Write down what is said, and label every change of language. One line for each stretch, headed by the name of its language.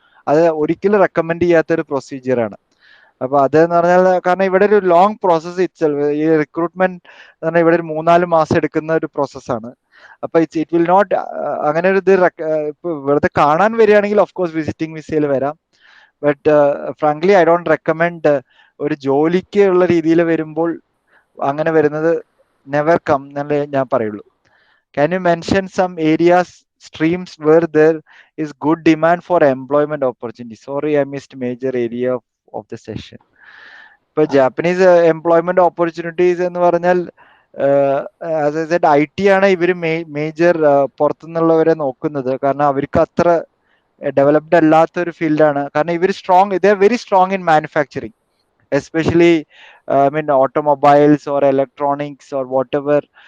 Malayalam: അത് ഒരിക്കലും റെക്കമെൻഡ് ചെയ്യാത്ത ഒരു പ്രൊസീജിയർ ആണ്. അപ്പൊ അതെന്ന് പറഞ്ഞാൽ കാരണം ഇവിടെ ഒരു ലോങ് പ്രോസസ് ഇറ്റ്സെൽഫ്, ഈ റിക്രൂട്ട്മെന്റ് എന്ന് പറഞ്ഞാൽ ഇവിടെ ഒരു 3-4 മാസം എടുക്കുന്ന ഒരു പ്രോസസ്സാണ്. അപ്പൊ
English: it will not
Malayalam: അങ്ങനെ ഒരു ഇത് ഇപ്പൊ വെറുതെ കാണാൻ വരികയാണെങ്കിൽ ഓഫ് കോഴ്സ് വിസിറ്റിംഗ് വിസയിൽ വരാം.
English: but frankly I don't recommend
Malayalam: ഒരു ജോലിക്ക് ഉള്ള രീതിയിൽ വരുമ്പോൾ അങ്ങനെ വരുന്നത്
English: never come
Malayalam: എന്നല്ലേ ഞാൻ പറയുള്ളൂ.
English: Can you mention some areas streams where there is good demand for employment opportunities? Sorry, I missed major area of the session.
Malayalam: ഇപ്പൊ ജാപ്പനീസ് എംപ്ലോയ്മെന്റ് ഓപ്പർച്യൂണിറ്റീസ് എന്ന് പറഞ്ഞാൽ
English: as I said
Malayalam: IT ആണ് ഇവര് major പുറത്തുനിന്നുള്ളവരെ നോക്കുന്നത്. കാരണം അവർക്ക് അത്ര ഡെവലപ്ഡ് അല്ലാത്ത ഒരു ഫീൽഡാണ്. കാരണം ഇവർ
English: They are very strong in manufacturing, especially I mean automobiles or electronics or whatever.